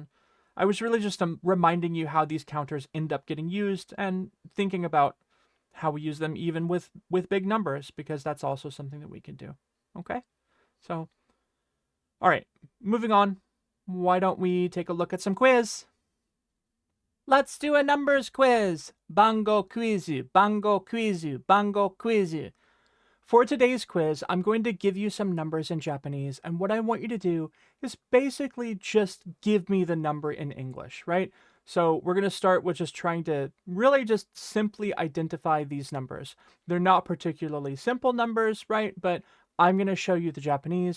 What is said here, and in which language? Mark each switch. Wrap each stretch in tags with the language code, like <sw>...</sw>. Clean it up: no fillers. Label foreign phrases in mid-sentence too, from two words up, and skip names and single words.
<en>I was really just reminding you how these counters end up getting used and thinking about how we use them even with big numbers, because that's also something that we can do. Okay? So, all right, moving on. Why don't we take a look at some quiz? Let's do a numbers quiz.</en> <ja>Bango quizu, bango quizu, bango quizu.</ja> <en>For today's quiz, I'm going to give you some numbers in Japanese, and what I want you to do is basically just give me the number in English, right? So we're going to start with just trying to really just simply identify these numbers. They're not particularly simple numbers, right? But I'm going to show you the Japanese.</en>